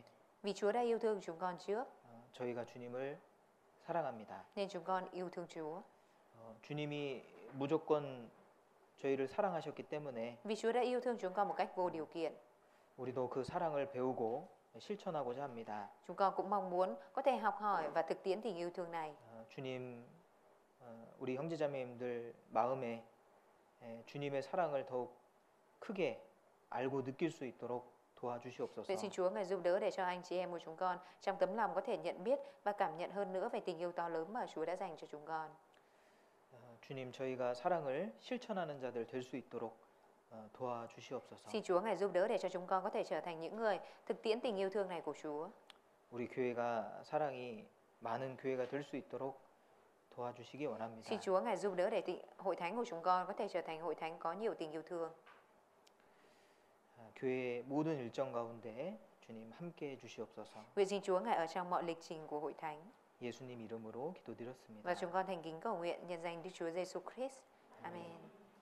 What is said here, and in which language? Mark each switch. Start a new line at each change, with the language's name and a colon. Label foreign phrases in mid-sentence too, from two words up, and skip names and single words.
Vietnamese: Vì Chúa đã yêu thương chúng con trước,
Korean: 저희가 주님을 사랑합니다.
Vietnamese: nên chúng con yêu thương Chúa.
Korean: 주님이 무조건 저희를 사랑하셨기 때문에
Vietnamese: Vì Chúa đã yêu thương chúng con một cách vô điều kiện,
Korean: 우리도 그 사랑을 배우고 실천하고자 합니다.
Vietnamese: chúng con cũng mong muốn có thể học hỏi và thực tiễn tình yêu thương này.
Korean: 주님, 우리 형제자매님들 마음에 주님의 사랑을 더욱 크게 알고 느낄 수 있도록 도와주시옵소서.
Vietnamese: Vậy xin Chúa Ngài giúp đỡ để cho anh chị em của chúng con trong tấm lòng có thể nhận biết và cảm nhận hơn nữa về tình yêu to lớn mà Chúa đã dành cho chúng con.
Korean: 주님, 저희가 사랑을 실천하는 자들 될 수 있도록 도와주시옵소서.
Vietnamese: Xin Chúa Ngài giúp đỡ để cho chúng con có thể trở thành những người thực tiễn tình yêu thương này của Chúa.
Korean: 우리 교회가 사랑이 많은 교회가 될 수 있도록 도와주시기 원합니다.
Vietnamese: Xin Chúa Ngài giúp đỡ để hội thánh của chúng con có thể trở thành hội thánh có nhiều tình yêu thương.
Korean: 교회의 모든 일정 가운데 주님 함께 해주시옵소서.
Vietnamese: Nguyện xin Chúa Ngài ở trong mọi lịch trình của hội thánh.
Korean: 예수님 이름으로 기도드렸습니다.
Vietnamese: Và chúng con thành kính cầu nguyện nhân danh Đức Chúa Giêsu Christ. Amen.